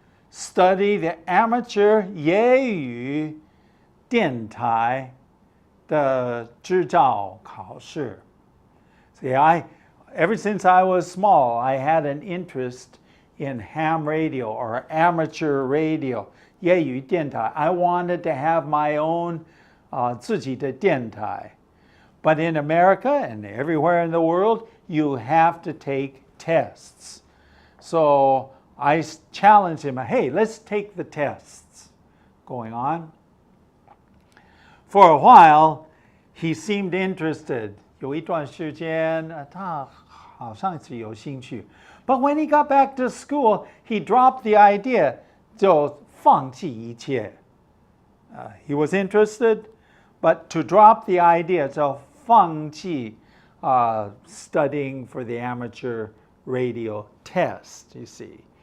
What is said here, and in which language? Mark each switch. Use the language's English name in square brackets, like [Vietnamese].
[English] Study the amateur [Chinese] 业余电台的执照考试. [English] See, ever since I was small, I had an interest in ham radio or amateur radio, 业余电台. I wanted to have my own [Chinese] 自己的电台. [English] But in America and everywhere in the world, you have to take tests. So I challenged him, hey, let's take the tests. Going on. For a while, he seemed interested. [Chinese] 有一段时间，他好像是有兴趣. [English] But when he got back to school, he dropped the idea. [Chinese] 就放弃一切. [English] He was interested, but to drop the idea, [Chinese] 就放弃 [English] studying for the amateur radio test, you see.